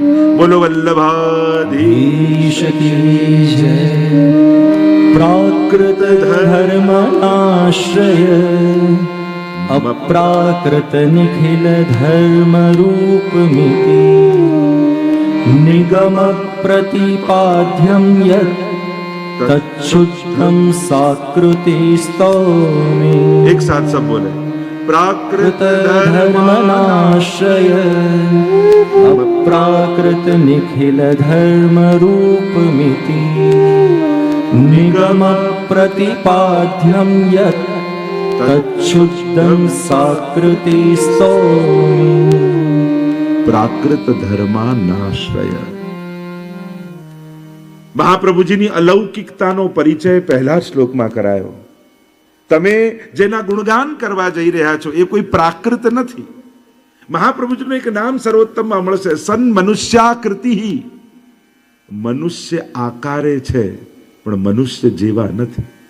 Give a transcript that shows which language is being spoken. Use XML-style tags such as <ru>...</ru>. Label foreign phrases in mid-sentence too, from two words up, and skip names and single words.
<gu>બોલો વલ્લભાધીશ કી જય.</gu> <sa>પ્રાકૃત ધર્મ આશ્રય અપ્રાકૃત નિખિલ ધર્મ રૂપ મિતિ નિગમ प्रतिपाद्यं यत् तच्छुद्धं साकृति स्तौमि.</sa> <hi>एक साथ सब बोले.</hi> <sa>प्राकृत धर्मनाश्रय अप्राकृत निखिल धर्म रूपमिति निगम प्रतिपाद्यं यत् तच्छुद्धं साकृति स्तौमि. प्राकृत धर्मनाश्रय.</sa> <gu>મહાપ્રભુજીની અલૌકિકતાનો પરિચય પહેલા શ્લોકમાં કરાયો. તમે જેના ગુણગાન કરવા જઈ રહ્યા છો એ કોઈ પ્રાકૃત નથી. મહાપ્રભુજીનું એક નામ સર્વોત્તમમાં મળશે, સન મનુષ્યાકૃતિ. મનુષ્ય આકારે છે પણ મનુષ્ય જેવા નથી.</gu>